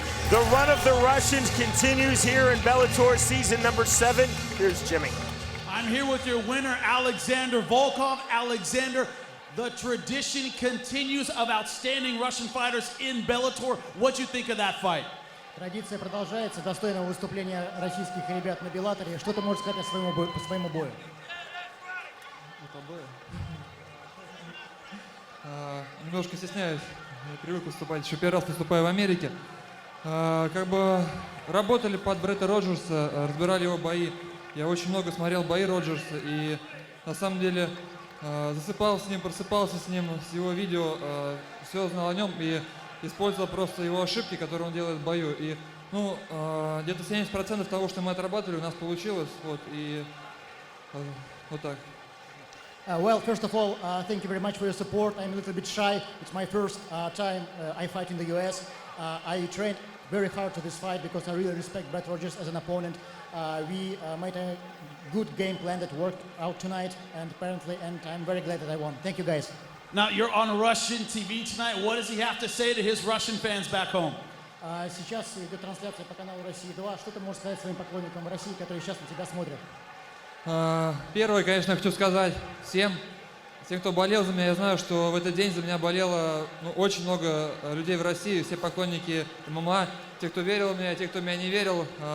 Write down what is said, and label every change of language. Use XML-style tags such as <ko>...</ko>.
<en>The run of the Russians continues here in Bellator season number 7. Here's Jimmy. I'm here with your winner, Alexander Volkov. Alexander, the tradition continues of outstanding Russian fighters in Bellator. What'd you think of that fight?</en> <ru>Традиция продолжается, достойного выступления российских ребят на Беллаторе. Что ты можешь сказать по своему бою? Немножко стесняюсь, не привык выступать, еще первый раз выступаю в Америке. Как бы работали под Бретта Роджерса, разбирали его бои. Я очень много смотрел бои Роджерса и на самом деле засыпал с ним, просыпался с ним, с его видео, все знал о нем и использовал просто его ошибки, которые он делает в бою. И ну, где-то 70% того, что мы отрабатывали, у нас получилось. Вот, и вот так.</ru> <en>Well, first of all, thank you very much for your support. I'm a little bit shy. It's my first time I fight in the US. I trained very hard to this fight because I really respect Brett Rogers as an opponent. We made a good game plan that worked out tonight, and apparently, and I'm very glad that I won. Thank you, guys. Now, you're on Russian TV tonight. What does he have to say to his Russian fans back home?</en> <ru>Сейчас идет трансляция по каналу России 2. Что ты можешь сказать своим поклонникам России, которые сейчас на тебя смотрят? Первое, конечно, хочу сказать всем, кто болел за меня. Я знаю, что в этот день за меня болело очень много людей в России, все поклонники ММА, те, кто верил в меня, те, кто в меня не верил.</ru>